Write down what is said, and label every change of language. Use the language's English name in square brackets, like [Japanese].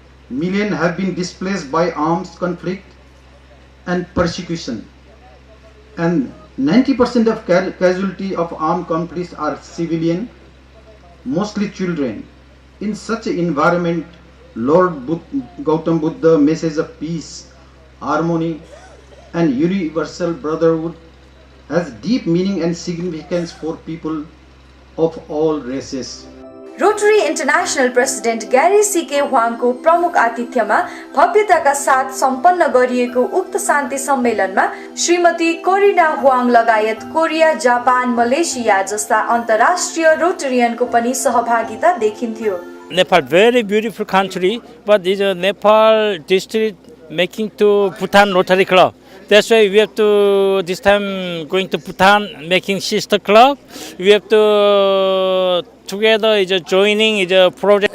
[English] Millions have been displaced by armed conflict and persecution, and 90% of casualty of armed conflicts are civilian, mostly children. In such an environment, Lord Gautam Buddha's message of peace, harmony, and universal brotherhood has deep meaning and significance for people of all races. [Nepali] Rotary international president ग्यारी CK ह्वाङको प्रमुख आतिथ्यमा भव्यताका साथ सम्पन्न गरिएको उक्त शान्ति सम्मेलनमा श्रीमती Corina ह्वाङ लगायत Korea, Japan, Malaysia जस्ता अन्तर्राष्ट्रिय रोटरियनको पनि सहभागिता देखिन्थ्यो। [English] Nepal very beautiful country, but is a Nepal district making to Bhutan Rotary Club. That's why we have to this time going to Bhutan making sister club. We have to together is a joining is a project.